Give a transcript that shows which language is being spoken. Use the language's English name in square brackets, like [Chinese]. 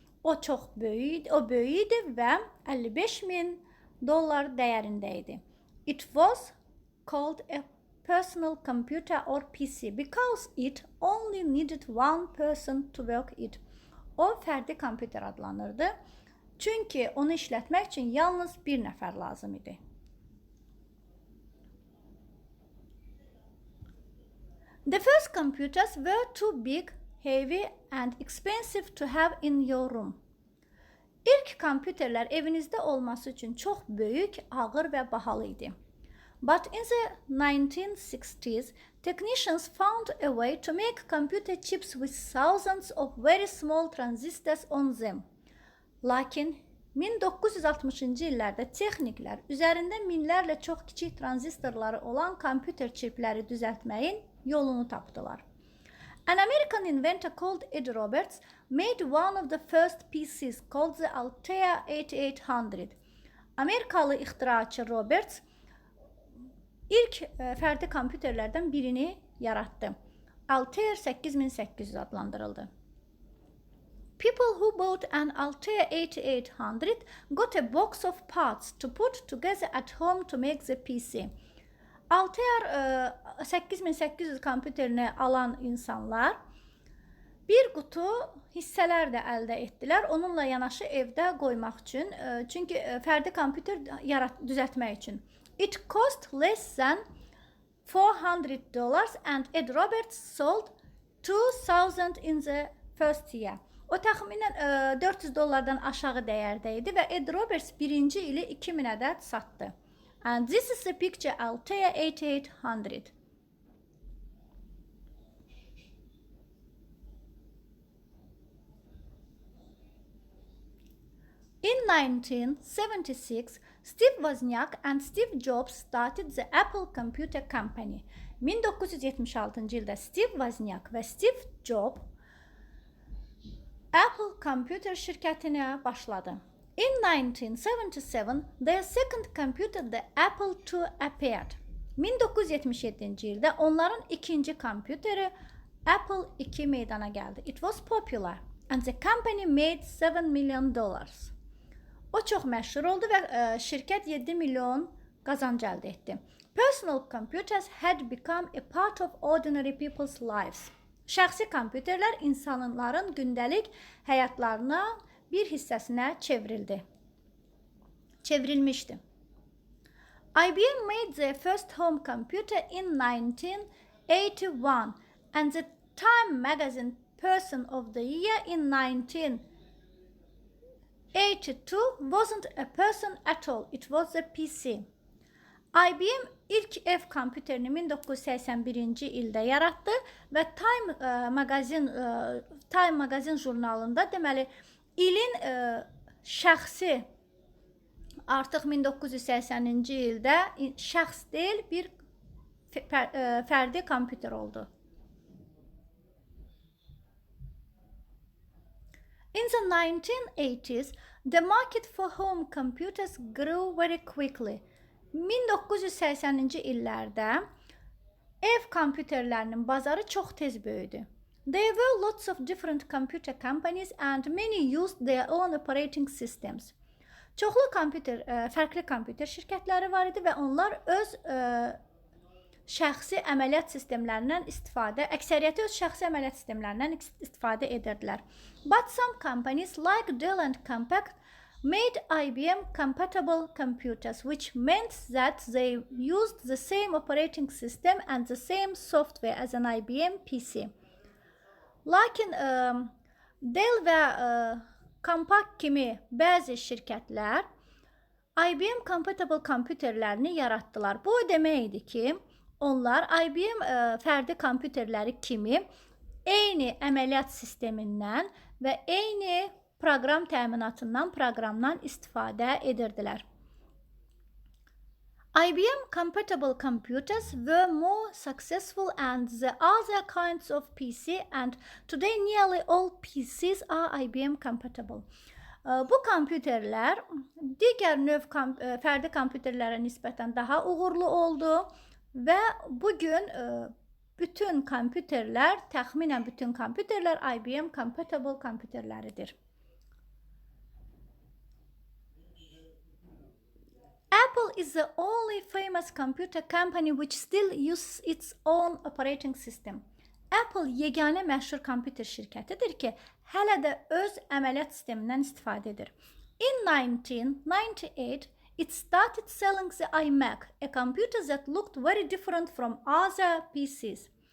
[Azerbaijani] O çox böyük idi və $55,000 dəyərində idi. [English] It was called a personal computer or PC because it only needed one person to work it. [Azerbaijani] O fərdi kompüter adlanırdı. Çünki onu işlətmək üçün yalnız bir nəfər lazım idi. [English] The first computers were too big, heavy and expensive to have in your room. [Azerbaijani] İlk kompüterlər evinizdə olması üçün çox böyük, ağır və bahalı idi. [English] But in the 1960s, technicians found a way to make computer chips with thousands of very small transistors on them. [Azerbaijani] Lakin 1960-cı illərdə texniklər üzərində minlərlə çox kiçik tranzistorları olan kompüter çipləri düzəltməyin yolunu tapdılar. [English] An American inventor called Ed Roberts made one of the first PCs called the Altair 8800. [Azerbaijani] Amerikalı ixtiraçı Roberts ilk fərdi kompüterlərdən birini yaratdı. Altair 8800 adlandırıldı. [English] People who bought an Altair 8800 got a box of parts to put together at home to make the PC. [Azerbaijani] Altair 8800 kompüterini alan insanlar bir qutu hissələr də əldə etdilər. Onunla yanaşı evdə qoymaq üçün, çünki fərdi kompüter düzəltmək üçün. [English] It cost less than $400 and Ed Roberts sold 2000 in the first year. [Azerbaijani] O təxminən $400 aşağı dəyərdə idi və Ed Roberts birinci ili 2000 ədəd satdı. [English] And this is the picture Altair 8800. In 1976, Steve Wozniak and Steve Jobs started the Apple Computer Company. [Azerbaijani] 1976-cı ildə Steve Wozniak və Steve Jobs Apple Computer şirkətinə başladı. [English] In 1977, their second computer, the Apple II, appeared. [Azerbaijani] 1977-ci ildə onların ikinci kompüteri Apple II meydana gəldi. [English] It was popular and the company made $7 million. [Azerbaijani] O çox məşhur oldu və şirkət 7 milyon qazanc əldə etdi. [English] Personal computers had become a part of ordinary people's lives. [Azerbaijani] Şəxsi kompüterlər insanların gündəlik həyatlarına bir hissəsinə çevrilmişdi. [English] IBM made their first home computer in 1981, and the Time magazine Person of the Year in 1982 wasn't a person at all, it was a PC. [Azerbaijani] IBM ilk ev kompüterini 1981-ci ildə yaratdı və Time magazin jurnalında deməli ilin şəxsi artıq 1980-ci ildə şəxs deyil bir fərdi kompüter oldu. [English] In the 1980s, the market for home computers grew very quickly. [Azerbaijani] 1980-ci illərdə ev kompüterlərinin bazarı çox tez böyüdü. [English] There were lots of different computer companies and many used their own operating systems. [Azerbaijani] Çoxlu fərqli kompüter şirkətləri var idi və onlar öz şəxsi əməliyyat sistemlərindən əksəriyyəti öz şəxsi əməliyyat sistemlərindən istifadə edirdilər. [English] But some companies like Dell and Compaq made IBM compatible computers, which meant that they used the same operating system and the same software as an IBM PC. [Azerbaijani] Lakin Dell və Compaq kimi bəzi şirkətlər IBM compatible kompüterlərini yaratdılar. Bu demək idi ki, onlar IBM fərdi kompüterləri kimi eyni əməliyyat sistemindən və eyni proqram təminatından istifadə edirdilər. [English] IBM compatible computers were more successful than the other kinds of PC, and today nearly all PCs are IBM compatible. [Azerbaijani] Bu kompüterlər digər növ fərdi kompüterlərə nisbətən daha uğurlu oldu və bugün bütün kompüterlər, təxminən bütün kompüterlər IBM compatible kompüterləridir. [English] Apple is the only famous computer company which still uses its own operating system. [Azerbaijani] Apple yeganə məşhur kompüter şirkətidir ki, hələ də öz əməliyyat sistemindən istifadə edir. [English] In 1998, it started selling the iMac, a computer that looked very different from other PCs.